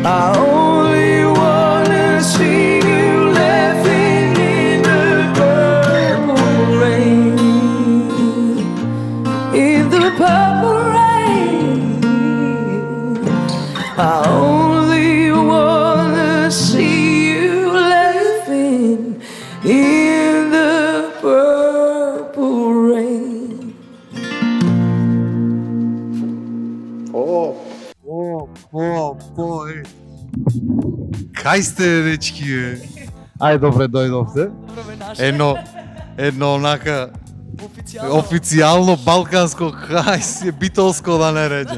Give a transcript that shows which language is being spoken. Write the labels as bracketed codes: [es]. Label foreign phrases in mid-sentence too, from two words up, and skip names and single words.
[en] I only wanna see you laughing in the purple rain, in the purple rain. I only wanna see you laughing in the purple rain. [mk] Кај сте, дечки, бе? Ај, добре, дојдовте. Едно онака официјално балканско, кај си, битолско да не реđe.